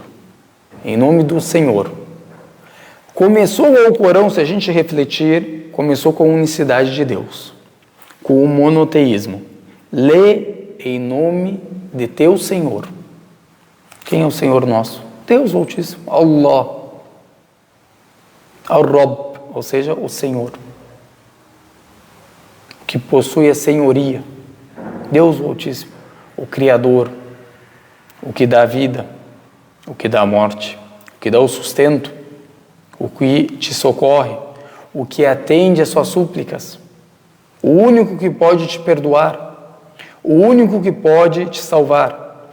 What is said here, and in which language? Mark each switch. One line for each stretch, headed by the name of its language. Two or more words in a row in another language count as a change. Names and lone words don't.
Portuguese: Em nome do Senhor. Começou o Alcorão, se a gente refletir, começou com a unicidade de Deus, com o monoteísmo. Lê em nome de teu Senhor. Quem é o Senhor nosso? Deus Altíssimo, Allah. Al-Rabb, ou seja, o Senhor, que possui a senhoria, Deus Altíssimo, o Criador, o que dá a vida, o que dá a morte, o que dá o sustento, o que te socorre, o que atende às suas súplicas, o único que pode te perdoar, o único que pode te salvar.